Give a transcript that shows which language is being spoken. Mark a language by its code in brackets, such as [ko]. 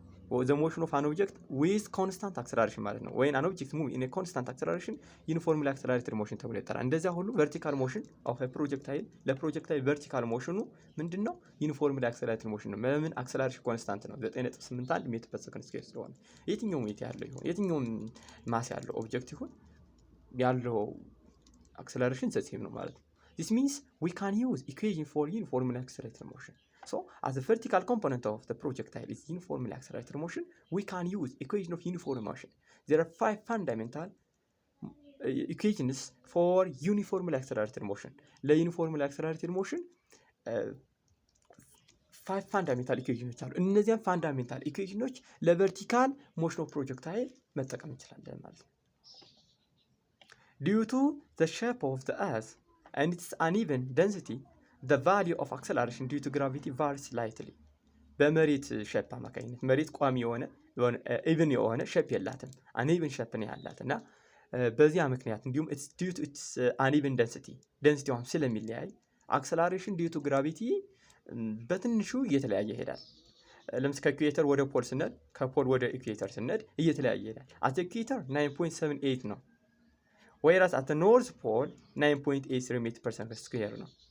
[en] the motion of an object with constant acceleration ማለት ነው። when an object moves in a constant acceleration uniformly accelerated motion [am] ተብሎ ይጠራል። እንደዚያ ሁሉ [en] vertical motion of a projectile ለፕሮጀክታይል vertical motion ምንድነው uniformly accelerated motion ነው። ለምን acceleration constant ነው [am] 9.81 ሜትር ፐር ሰከንድ ስኩዌር ስለሆነ የትኛውም ዌት ያለው ይሁን የትኛውም ማስ ያለው ኦብጀክት ይሁን ያለው [en] acceleration [am] ሴም ነው ማለት ነው። [en] This means we can use equation for uniformly accelerated motion. So, as the vertical component of the projectile is uniformly accelerated motion, we can use equation of uniform motion. There are 5 fundamental equations for uniformly accelerated motion. The uniformly accelerated motion 5 fundamental equations are. እነዚያን fundamental equations ለvertical motion of projectile [am] መጠቀም እንችላለን ማለት ነው። [en] Due to the shape of the earth and its uneven density, the value of acceleration due to gravity varies slightly. [am] በመሬት ሼፕ አማካኝነት መሬት ቋሚ የሆነ ኢቭን የሆነ ሼፕ የላትም አንኢቭን ሼፕ ነው ያላት እና በዚያ ምክንያት እንዲሁም [en] it's due to its uneven density [am] ደንሲቲዋም ስለሚለያይ አክሰላሬሽን ዲዩ ቱ ግራቪቲ በትንሹ እየተለያየ ይሄዳል። ለምሳሌ ከኢኩዌተር ወደ ፖል ስንሄድ ከፖል ወደ ኢኩዌተር ስንሄድ እየተለያየ ይሄዳል። አት ኢኩዌተር 9.78 ነው ወይራስ አት ኖርዝ ፖል 9.83 ሜትር ፐር ሰከንድ ስኩዌር ነው።